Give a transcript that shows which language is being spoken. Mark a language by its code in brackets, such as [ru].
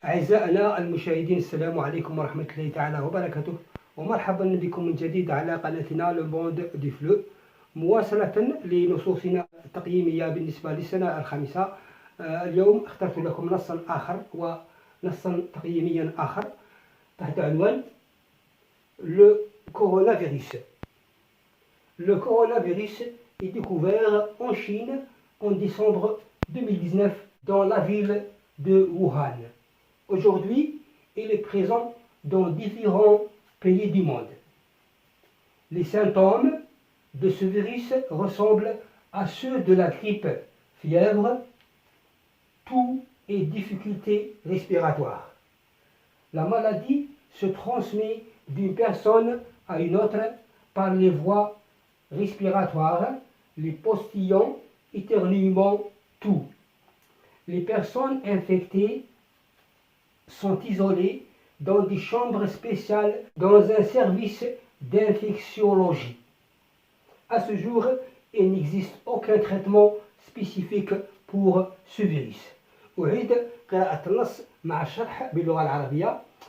[ar] أعزائنا المشاهدين، السلام عليكم ورحمة الله تعالى وبركاته، ومرحبا بكم من جديد على قناتنا لو موند دي فلو، مواصلة لنصوصنا التقييمية بالنسبة للسنة الخامسة. اليوم اخترت لكم نصا آخر ونصا تقييميا آخر تحت عنوان le coronavirus. [fr] Le coronavirus est découvert en Chine en décembre 2019 dans la ville de Wuhan. Aujourd'hui, il est présent dans différents pays du monde. Les symptômes de ce virus ressemblent à ceux de la grippe: fièvre, toux et difficultés respiratoires. La maladie se transmet d'une personne à une autre par les voies respiratoires, les postillons, éternuements, toux. Les personnes infectées sont isolées dans des chambres spéciales dans un service d'infectiologie. À ce jour, il n'existe aucun traitement spécifique pour ce virus. [ar] أعيد قراءة النص مع الشرح باللغة العربية.